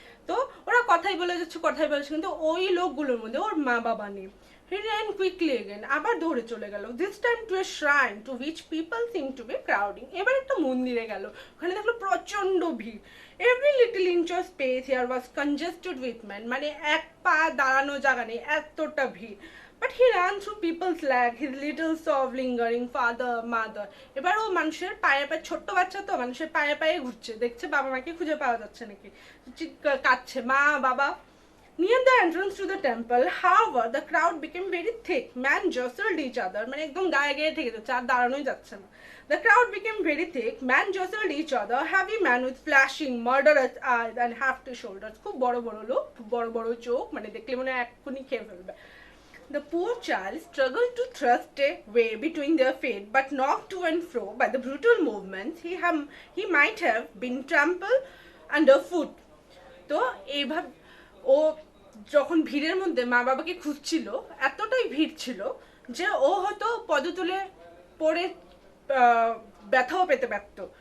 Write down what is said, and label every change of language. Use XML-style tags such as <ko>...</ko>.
<bn>তো ওরা কথাই বলে যাচ্ছে, কথাই বলছে, কিন্তু ওই লোকগুলোর মধ্যে ওর মা বাবা নেই।</bn> <en>He ran quickly again,</en> <bn>আবার দৌড়ে চলে গেল,</bn> <en>this time to a shrine to which people seemed to be crowding.</en> <bn>এবার একটা মন্দিরে গেল, ওখানে দেখলো প্রচন্ড ভিড়।</bn> <en>Every little inch of space here was congested with men,</en> <bn>মানে এক পা দাঁড়ানো জায়গা নেই, এতটা ভিড়।</bn> <en>But he ran through people's leg, his little sob lingering, father, mother.</en> <bn>এবার ও মানুষের পায়ে পায়ে, ছোট্ট বাচ্চা তো মানুষের পায়ে পায়ে ঘুরছে, দেখছে বাবা মাকে খুঁজে পাওয়া যাচ্ছে নাকি, কাঁদছে মা বাবা।</bn> <en>Near the entrance to the temple, however, the crowd became very thick. Men jostled each other,</en> <bn>মানে একদম গায়ে গায়ে থেকে যাচ্ছে, আর দাঁড়ানোই যাচ্ছে না।</bn> <en>The crowd became very thick. Men jostled each other. Heavy men with flashing, murderous eyes and hefty shoulders.</en> <bn>খুব বড় বড় লোক, বড় বড় চোখ, মানে দেখলে মনে হয় এক্ষুনি খেয়ে ফেলবে।</bn> <en>The poor child struggled to thrust a way between their feet, but knocked to and fro by the brutal movements, he might have been trampled underfoot.</en> <bn>তো এইভাবে ও যখন ভিড়ের মধ্যে মা বাবাকে খুঁজছিল, এতটাই ভিড় ছিল যে ও হয়তো পদতলে পড়ে ব্যথাও পেতে পারত।</bn>